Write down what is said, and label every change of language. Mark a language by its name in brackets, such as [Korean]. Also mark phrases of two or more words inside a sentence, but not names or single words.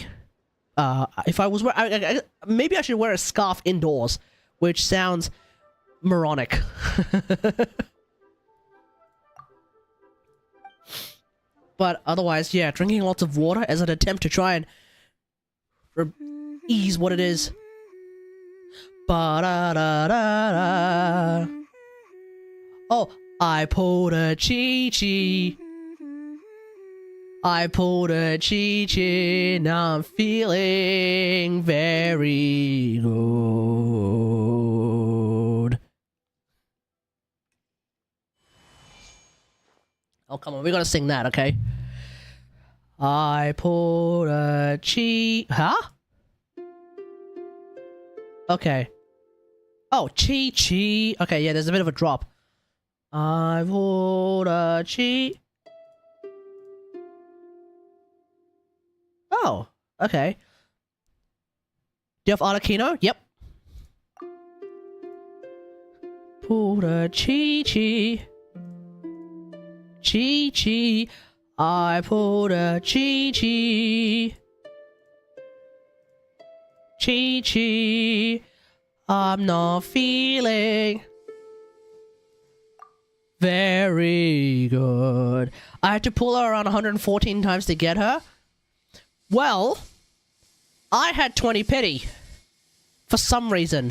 [English] If I was maybe I should wear a scarf indoors, which sounds moronic. But otherwise, yeah, drinking lots of water as an attempt to try and ease what it is. Ba-da-da-da-da. Oh, I pulled a chi-chi. I pulled a chi-chi, now I'm feeling very good. Oh, come on, we gotta sing that, okay? I pulled a chi... Huh? Okay. Oh, chi-chi. Okay, yeah, there's a bit of a drop. I pulled a chi... Oh, okay. Do you have Arlecchino? Yep. Pulled a chi-chi. Chi-chi. I pulled a chi-chi. Chi-chi. I'm not feeling very good. I had to pull her around 114 times to get her. Well, I had 20 pity. For some reason.